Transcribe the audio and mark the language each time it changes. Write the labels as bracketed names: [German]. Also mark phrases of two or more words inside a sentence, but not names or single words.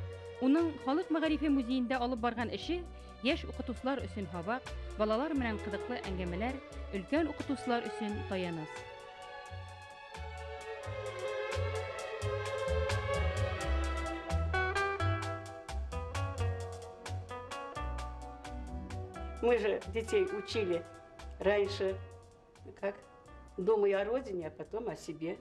[Tatar] Уның Халык мәгарифе музеенда алып барган эше яшь укытучылар өчен хабак, балалар белән кызыклы әңгәмәләр, өлкән укытучылар өчен таяныс. [Russian] Мы же детей учили раньше, как думай о родине, а потом о себе.